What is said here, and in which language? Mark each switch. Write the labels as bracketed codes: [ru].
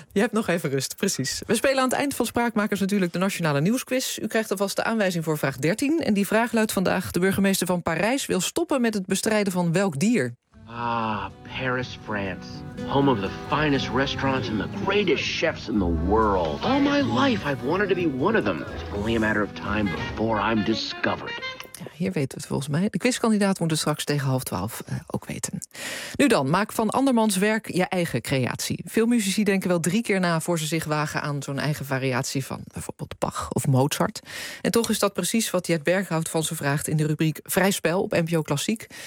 [nl] Je hebt nog even rust, precies. We spelen aan het eind van Spraakmakers natuurlijk de Nationale Nieuwsquiz. U krijgt alvast de aanwijzing voor vraag 13. En die vraag luidt vandaag: de burgemeester van Parijs wil stoppen met het bestrijden van welk dier? [en] Ah, Paris, France. Home of the finest restaurants and the greatest chefs in the world. All my life I've wanted to be one of them. It's only a matter of time before I'm discovered. [nl] Ja, hier weten we het volgens mij. De quizkandidaat moet het straks tegen 11:30 ook weten. Nu dan, maak van andermans werk je eigen creatie. Veel muzici denken wel drie keer na voor ze zich wagen aan zo'n eigen variatie van bijvoorbeeld Bach of Mozart. En toch is dat precies wat Jet Berkhout van ze vraagt in de rubriek Vrij Spel op NPO Klassiek.